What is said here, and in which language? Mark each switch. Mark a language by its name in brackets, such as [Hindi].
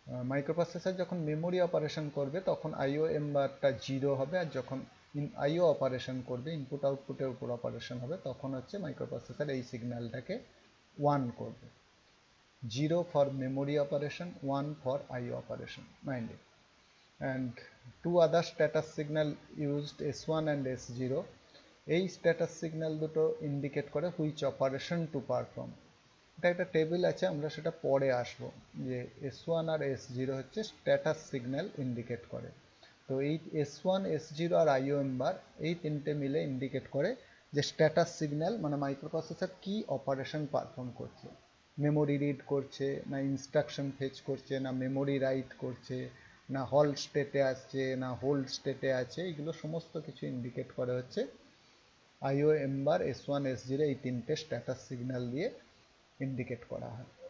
[Bangla] Microprocessor যখন memory operation করবে তখন আইও এম বারটা 0 হবে, আর যখন আইও অপারেশন করবে ইনপুট আউটপুটের উপর অপারেশন হবে তখন হচ্ছে মাইক্রোপ্রসেসর এই সিগন্যালটাকে 1 করবে। [English] 0 for memory operation, 1 for IO operation, mind it. And two other status signal used, S1 and S0. [Bangla] এই স্ট্যাটাস সিগন্যাল দুটো ইন্ডিকেট করে [English] Which operation to perform. [Bangla] এটা একটা টেবিল আছে, আমরা সেটা পরে আসবো, যে S1 আর S0 হচ্ছে স্ট্যাটাস সিগন্যাল ইন্ডিকেট করে। তো এই S1, S0 আর IOM বার এই তিনটে মিলে ইন্ডিকেট করে যে স্ট্যাটাস সিগন্যাল মানে মাইক্রোপ্রসেসর কি অপারেশন পারফর্ম করছে, মেমোরি রিড করছে না ইনস্ট্রাকশন ফেচ করছে না মেমোরি রাইট করছে না হল্ড স্টেটে আসছে না হোল্ড স্টেটে আছে, এগুলো সমস্ত কিছু ইন্ডিকেট করে হচ্ছে আইও এম্বার S1 S0 এই তিনটে স্ট্যাটাস সিগন্যাল দিয়ে ইন্ডিকেট করা হয়।